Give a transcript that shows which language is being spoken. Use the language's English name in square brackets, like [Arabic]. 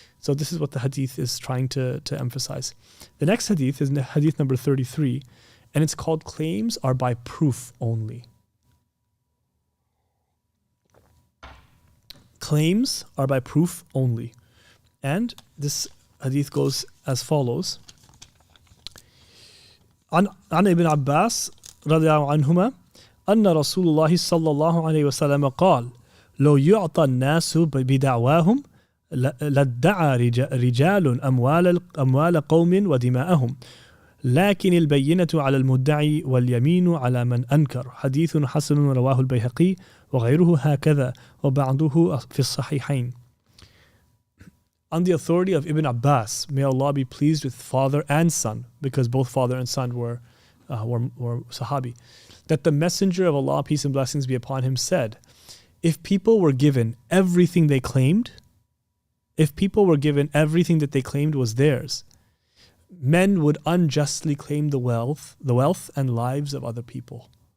[English] So this is what the hadith is trying to emphasize. The next hadith is hadith number 33, and it's called claims are by proof only. Claims are by proof only. And this hadith goes as follows. [Arabic] عن ابن عباس رضي الله عنهما أن رسول الله صلى الله عليه وسلم قال لو يعطى الناس بدعواهم لادعى رجال أموال قوم ودماءهم لكن البينة على المدعي واليمين على من أنكر حديث حسن رواه البيهقي وغيره هكذا وبعضه في الصحيحين. [English] On the authority of Ibn Abbas, may Allah be pleased with father and son, because both father and son were Sahabi, that the Messenger of Allah, peace and blessings be upon him, said, if people were given everything they claimed, if people were given everything that they claimed was theirs, men would unjustly claim the wealth and lives of other people.